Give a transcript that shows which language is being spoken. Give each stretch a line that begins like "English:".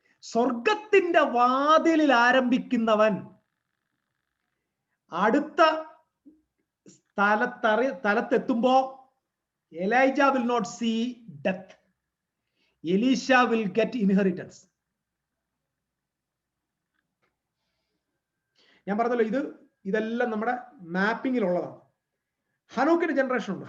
Malayalam: സ്വർഗത്തിന്റെ വാതിലിൽ ആരംഭിക്കുന്നവൻ അടുത്ത സ്ഥലത്തെത്തുമ്പോ
English: Elijah will not see death. Elisha will get inheritance.
Malayalam: ഞാൻ പറഞ്ഞല്ലോ, ഇതെല്ലാം നമ്മുടെ മാപ്പിങ്ങിലുള്ളതാണ്. ഹനോക്കിന്റെ ജനറേഷൻ ഉണ്ട്.